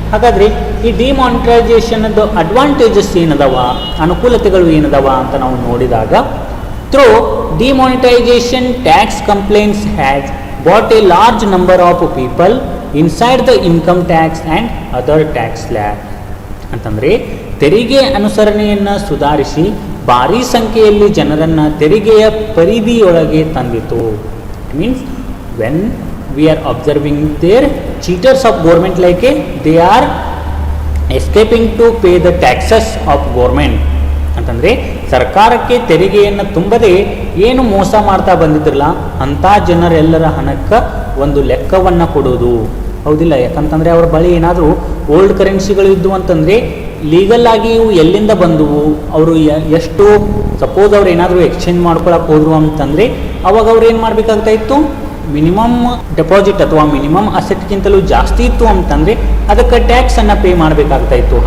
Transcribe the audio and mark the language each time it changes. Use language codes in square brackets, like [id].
[kn] ಹಾಗಾದರೆ ಈ ಡಿಮಾನಿಟೈಸೇಷನ್ದು ಅಡ್ವಾಂಟೇಜಸ್ ಏನದವ, ಅನುಕೂಲತೆಗಳು ಏನದವ ಅಂತ ನಾವು ನೋಡಿದಾಗ, [en] Through demonetisation tax complaints has brought a large number of people inside the income tax and other tax slab. [kn] ಅಂತಂದರೆ ತೆರಿಗೆ ಅನುಸರಣೆಯನ್ನು ಸುಧಾರಿಸಿ ಭಾರೀ ಸಂಖ್ಯೆಯಲ್ಲಿ ಜನರನ್ನು ತೆರಿಗೆಯ ಪರಿಧಿಯೊಳಗೆ ತಂದಿತು. [en] It means when we are observing their cheaters of government, like they are escaping to pay the taxes of government. [kn] ಅಂತಂದರೆ ಸರ್ಕಾರಕ್ಕೆ ತೆರಿಗೆಯನ್ನು ತುಂಬದೆ ಏನು ಮೋಸ ಮಾಡ್ತಾ ಬಂದಿದ್ರಲ್ಲ ಅಂಥ ಜನರೆಲ್ಲರ ಹಣಕ್ಕೆ ಒಂದು ಲೆಕ್ಕವನ್ನು ಕೊಡೋದು, ಹೌದಿಲ್ಲ? ಯಾಕಂತಂದರೆ ಅವ್ರ ಬಳಿ ಏನಾದರೂ ಓಲ್ಡ್ ಕರೆನ್ಸಿಗಳು ಇದ್ದು ಅಂತಂದರೆ ಲೀಗಲ್ ಆಗಿ ಇವು ಎಲ್ಲಿಂದ ಬಂದವು, ಅವರು ಎಷ್ಟು, ಸಪೋಸ್ ಅವ್ರು ಏನಾದರೂ ಎಕ್ಸ್ಚೇಂಜ್ ಮಾಡ್ಕೊಳಕ್ಕೆ ಹೋದ್ರು ಅಂತಂದರೆ ಅವಾಗ ಅವ್ರು ಏನು ಮಾಡಬೇಕಾಗ್ತಾ ಇತ್ತು, ಮಿನಿಮಮ್ ಡೆಪಾಸಿಟ್ ಅಥವಾ ಮಿನಿಮಮ್ ಅಸೆಟ್ಗಿಂತಲೂ ಜಾಸ್ತಿ ಇತ್ತು ಅಂತಂದರೆ ಅದಕ್ಕೆ ಟ್ಯಾಕ್ಸನ್ನು ಪೇ ಮಾಡಬೇಕಾಗ್ತಾ ಇತ್ತು.